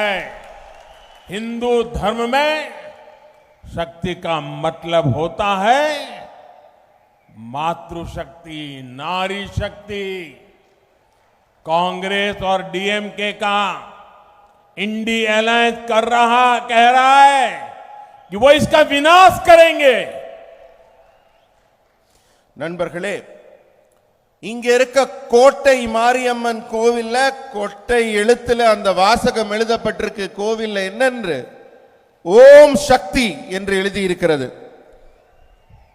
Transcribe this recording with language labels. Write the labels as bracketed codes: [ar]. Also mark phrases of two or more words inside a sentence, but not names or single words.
[hi] हिंदू धर्म में शक्ति का मतलब होता है मातृशक्ति, नारी शक्ति। कांग्रेस और डीएमके का इंडी अलायंस कह रहा है कि वो इसका विनाश करेंगे। [ta] நண்பர்களே, இங்க இருக்க கோட்டை மாரியம்மன் கோவில்ல கோட்டை எழுத்துல அந்த வாசகம் எழுதப்பட்டிருக்கு. கோவில்ல என்னென்று ஓம் சக்தி என்று எழுதி இருக்கிறது.